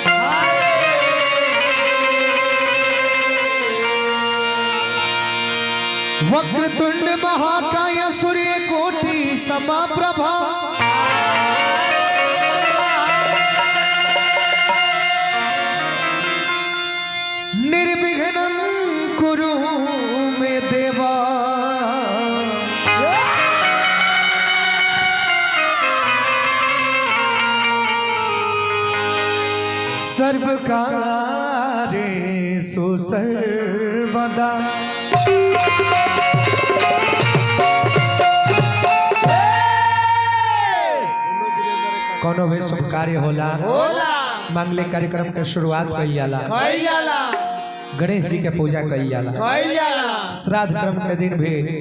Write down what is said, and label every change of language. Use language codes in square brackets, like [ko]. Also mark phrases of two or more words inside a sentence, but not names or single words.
[sa] वक्रतुंड महाकाय सूर्य कोटि समप्रभा निर्विघ्नं कुरु मे देवा। सर्वकार्येषु सर्वदा [bho] कोनो भी शुभ कार्य होला मंगल कार्यक्रम के शुरुआत कइल जाला, गणेश जी के पूजा कइल जाला, श्राद्ध क्रम के दिन भी